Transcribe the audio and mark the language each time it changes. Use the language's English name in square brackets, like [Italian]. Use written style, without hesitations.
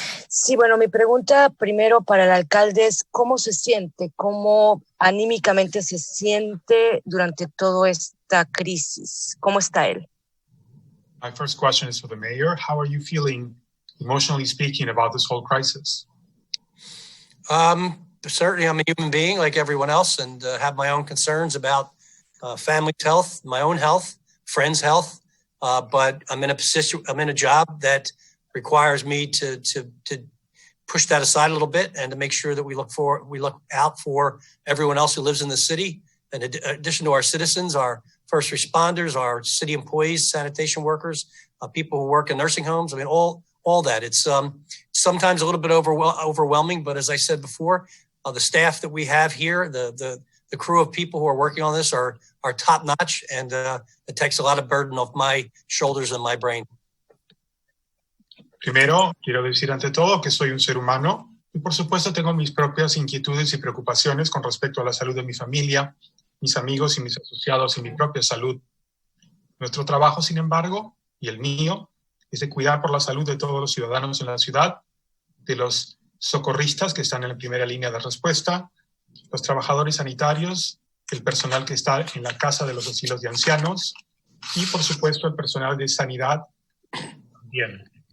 [Spanish] Sí, bueno, mi pregunta primero para el alcalde es ¿cómo se siente? ¿Cómo anímicamente se siente durante toda esta crisis? ¿Cómo está él? [English] My first question is for the mayor. How are you feeling, emotionally speaking, about this whole crisis? Certainly, I'm a human being like everyone else and have my own concerns about family's health, my own health, friends' health. But I'm in a position, I'm in a job that requires me to push that aside a little bit and to make sure that we look out for everyone else who lives in the city. In addition to our citizens, our first responders, our city employees, sanitation workers, people who work in nursing homes. I mean, all that. It's sometimes a little bit overwhelming, but as I said before, the staff that we have here, the crew of people who are working on this are top notch, and it takes a lot of burden off my shoulders and my brain. [Spanish] Primero, quiero decir ante todo que soy un ser humano y por supuesto tengo mis propias inquietudes y preocupaciones con respecto a la salud de mi familia, mis amigos y mis asociados y mi propia salud. Nuestro trabajo, sin embargo, y el mío, es de cuidar por la salud de todos los ciudadanos en la ciudad, de los socorristas que están en la primera línea de respuesta, los trabajadores sanitarios, el personal que está en la casa de los asilos de ancianos y, por supuesto, el personal de sanidad también.